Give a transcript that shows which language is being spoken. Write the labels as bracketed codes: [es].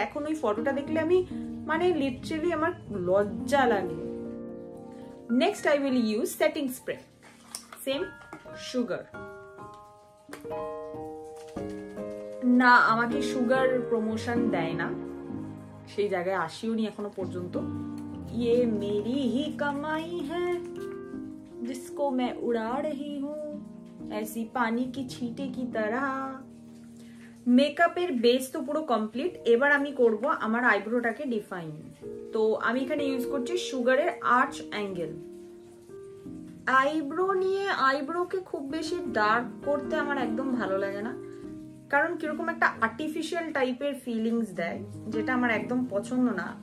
[bn] এখন ওই ফটোটা দেখলে আমি মানে লিটারালি আমার লজ্জা লাগে। [en] Next I will use setting spray, same sugar. [bn] না, আমাকে সুগার প্রমোশন দেয় না, সেই জায়গায় আসিও নি এখনো পর্যন্ত। [hi] ये मेरी ही कमाई है जिसको मैं उड़ा रही हूँ ऐसी पानी की छींटे की तरह। [bn] মেকআপের বেস তো পুরো কমপ্লিট, এবার আমি করব আমার আইব্রোটাকে ডিফাইন। তো আমি এখানে ইউজ করছি সুগারের আর্চ অ্যাঙ্গেল। আইব্রো নিয়ে, আইব্রোকে খুব বেশি ডার্ক করতে আমার একদম ভালো লাগে না, কারণ কিরকম একটা আর্টিফিশিয়াল টাইপের ফিলিংস দেয়, যেটা আমার একদম পছন্দ না।